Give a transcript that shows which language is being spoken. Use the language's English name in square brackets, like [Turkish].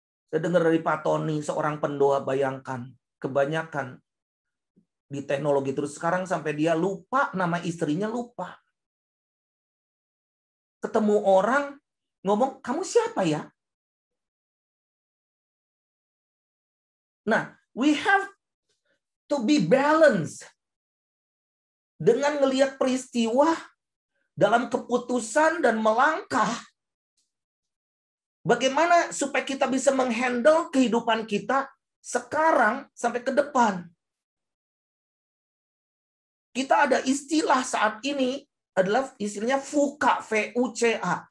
[Indonesian] Saya dengar dari Pak Tony, seorang pendoa, bayangkan, kebanyakan di teknologi terus sekarang sampai dia lupa nama istrinya, lupa. Ketemu orang, ngomong, kamu siapa ya? [English] Nah, we have to be balanced. [Indonesian] Dengan melihat peristiwa dalam keputusan dan melangkah, bagaimana supaya kita bisa menghandle kehidupan kita sekarang sampai ke depan. Kita ada istilah saat ini adalah istilahnya VUCA, VUCA.